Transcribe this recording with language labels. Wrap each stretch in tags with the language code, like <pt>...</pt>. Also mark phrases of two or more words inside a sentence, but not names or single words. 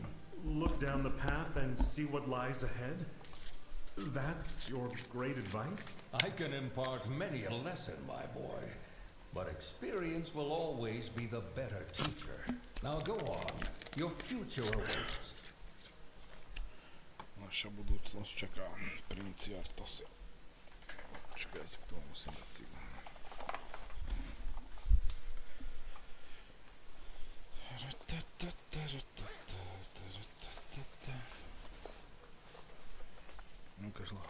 <en>Look down the path and see what lies ahead? That's your great advice? I can impart many a lesson, my boy. But experience will always be the better teacher. Now go on. Your future awaits.</en> <sk>Naša budúcnosť čaká Princi Arthasi. Počkaj, ja si k tomu musím dať cíl. Ukáž hlavu.</sk>